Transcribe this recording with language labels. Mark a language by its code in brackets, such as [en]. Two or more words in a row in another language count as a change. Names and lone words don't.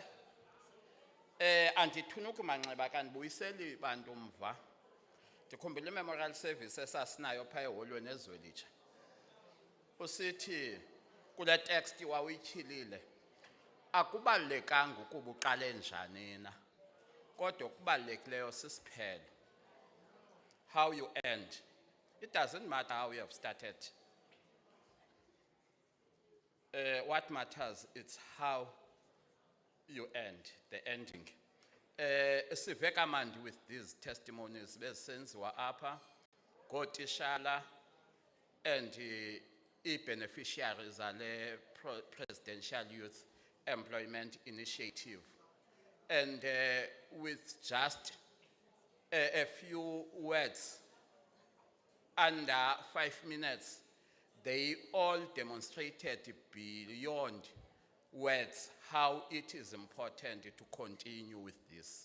[xh] Andithuna ukumanxeba kanibuyiseli bantu mva. Ndikhumbula [en] memorial service [xh] esasinayo phaya eholweni eZwelitsha. Usithi kule text wawuyityhilile. Akubalulekanga ukuba uqale njani na. Kodwa okubalulekileyo sisiphelo. [en] How you end. It doesn't matter how you have started. What matters is how you end, the ending. [xh] Sive kamandi [en] with these testimonies [xh] besenziwa apha ngotishala [en] and beneficiaries [xh] ale Presidential Youth Employment Initiative. [en] And with just a few words, under 5 minutes, they all demonstrated beyond words how it is important to continue with this.